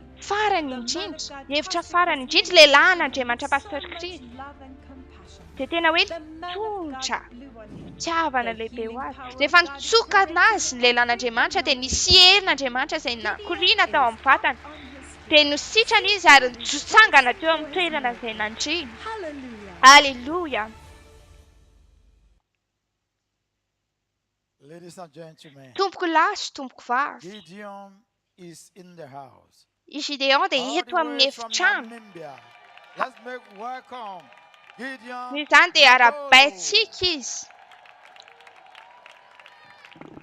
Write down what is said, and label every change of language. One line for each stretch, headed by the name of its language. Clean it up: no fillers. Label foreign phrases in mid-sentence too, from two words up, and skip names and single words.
Malagasy: farany
English: The man of
Malagasy: indrindra,
English: God
Malagasy: ny hevitra
English: trusted
Malagasy: farany
English: his
Malagasy: indrindra,
English: healing
Malagasy: lehilahy
English: with
Malagasy: n'Andriamanitra
English: so
Malagasy: pastor
English: much
Malagasy: Chris.
English: love and compassion.
Malagasy: Dia tena hoe
English: The man of
Malagasy: tongotra
English: God blew on him.
Malagasy: tiavana
English: The
Malagasy: lehibe
English: healing
Malagasy: ho azy.
English: power of
Malagasy: Rehefa
English: God
Malagasy: nitsoka
English: directed
Malagasy: anazy ny lehilahy
English: every
Malagasy: n'Andriamanitra dia
English: anointing.
Malagasy: nisy herin'Andriamanitra izay
English: Gideon
Malagasy: nakoriana tao
English: is
Malagasy: amin'ny vatany.
English: up on his
Malagasy: Dia
English: feet,
Malagasy: nositrana izy ary
English: seeking,
Malagasy: nitsangana teo
English: rejoicing
Malagasy: amin'ny
English: for his
Malagasy: toerana izay
English: miracle.
Malagasy: nandriny.
English: Hallelujah.
Malagasy: Aleluia.
English: Ladies and gentlemen,
Malagasy: Tompoko lahy sy tompoko vavy.
English: Gideon is in the house.
Malagasy: I Gideon dia
English: All
Malagasy: eto
English: the
Malagasy: amin'ny
English: way from
Malagasy: efitrano.
English: Namibia. Let's make welcome Gideon.
Malagasy: Noho izany dia Mabo. arabaintsika izy.